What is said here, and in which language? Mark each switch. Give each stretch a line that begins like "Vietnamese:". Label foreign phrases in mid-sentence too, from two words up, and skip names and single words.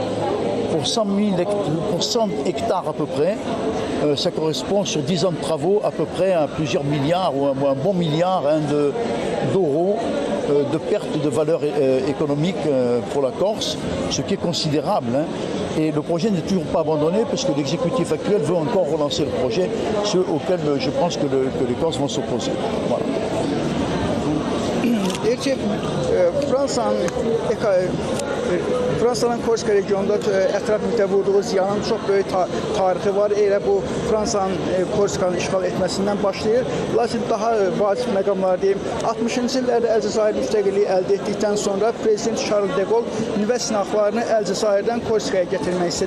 French: Pour 100 hectares à peu près, ça correspond sur 10 ans de travaux à peu près à plusieurs milliards ou un bon milliard d'euros de perte de valeur économique pour la Corse, ce qui est considérable. Et le projet n'est toujours pas abandonné parce que l'exécutif actuel veut encore relancer le projet, ce auquel je pense que les Corses vont s'opposer. Voilà.
Azerbaijani: Fransa'nın Korsika regionunda ətraf mühitə vurduğu ziyanın çox böyük tarixi var. Elə bu Fransa'nın Korsikanı işğal etməsindən başlayır. Lakin daha vacib məqamlar deyim. 60-cı illərdə Əlcəzair müstəqilliyi əldə etdikdən sonra Prezident Charles de Gaulle nüvə sınaqlarını Əlcəzairdən Korsikaya gətirmək istedi.